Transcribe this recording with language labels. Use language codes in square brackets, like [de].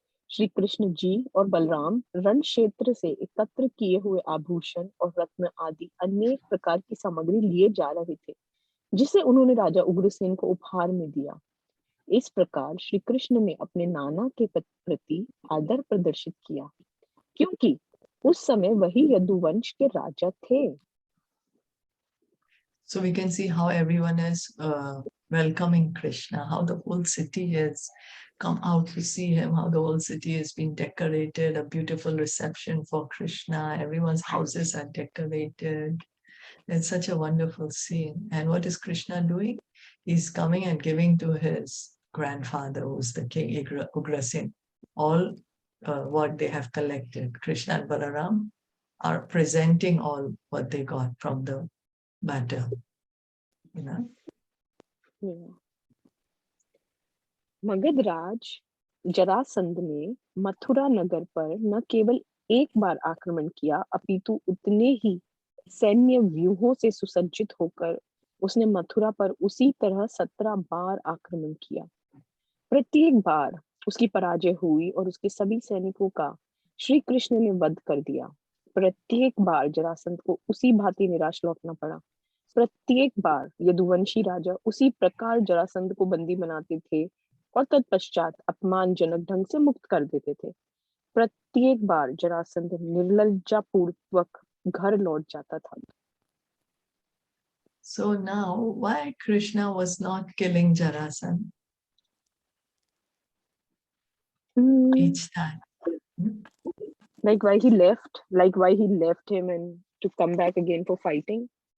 [hi] श्री कृष्ण जी और बलराम रण क्षेत्र से एकत्र किए हुए आभूषण और रत्न आदि अनेक प्रकार की सामग्री लिए जा रहे थे, जिसे उन्होंने राजा उग्रसेन को उपहार में दिया। इस प्रकार श्री कृष्ण ने अपने नाना के प्रति आदर प्रदर्शित किया, क्योंकि उस समय वही यदुवंश के राजा थे। [en] So we can see how everyone is welcoming Krishna, how the whole city has come out to see him, how the whole city has been decorated, a beautiful reception for Krishna. Everyone's houses are decorated. It's such a wonderful scene. And what is Krishna doing? He's coming and giving to his grandfather, who's the king Ugrasen, all what they have collected. Krishna and Balaram are presenting all what they got from the battle. You know? Yeah. [hi] Magadh राज जरासंध ने मथुरा नगर पर न केवल एक बार आक्रमण किया, अपितु उतने ही सैन्य व्यूहों से सुसज्जित होकर उसने मथुरा पर उसी तरह 17 बार आक्रमण किया। प्रत्येक बार उसकी पराजय हुई और उसके सभी सैनिकों का श्री कृष्ण ने वध कर दिया। प्रत्येक बार जरासंध को उसी भांति निराश लौटना पड़ा। प्रत्येक बार यदुवंशी राजा उसी प्रकार जरासंध को बंदी बनाते थे और तत्पश्चात अपमानजनक ढंग से मुक्त कर देते थे। प्रत्येक बार जरासंध निर्लज्जा पूर्वक घर लौट जाता था। [en] So now, why Krishna was not killing Jarasandha each time? Like why he left him and to come back again for fighting?